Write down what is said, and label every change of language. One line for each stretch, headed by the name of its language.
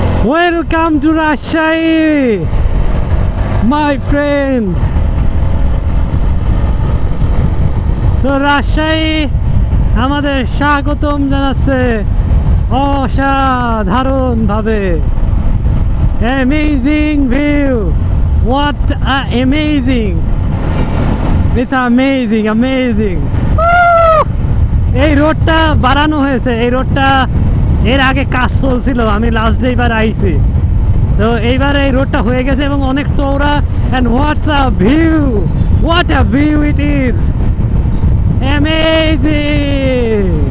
English: Welcome to Rajshahi my friend.
Bangla: তো রাজশাহী আমাদের স্বাগতম জানাচ্ছে অসাধারণভাবে।
English: Amazing view, what a amazing, it's amazing, amazing.
Bangla: এই রোডটা বাড়ানো হয়েছে, এই রোডটা এর আগে কাজ চলছিল, আমি লাস্ট ডে এবার আইছি, তো এইবার এই রোডটা হয়ে গেছে এবং অনেক চওড়া।
English: And what's a view, what a view it is, amazing.